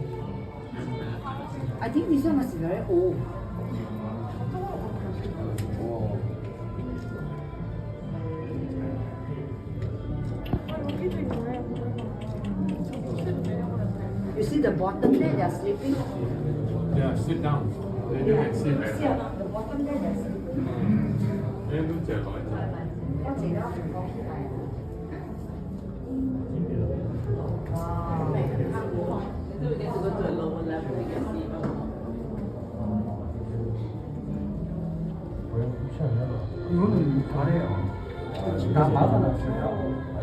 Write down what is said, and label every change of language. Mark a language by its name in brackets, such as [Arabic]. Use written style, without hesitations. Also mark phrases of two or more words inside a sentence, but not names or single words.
[English] I think this one must be very old. You see the bottom there, they are sleeping. Yeah, sit down. Then you can see See better. the bottom there, they are sleeping. [Vietnamese] Em đúng chờ gọi. Có chị đó. [Korean] 이거는 잘해요. 다 막아놨어요.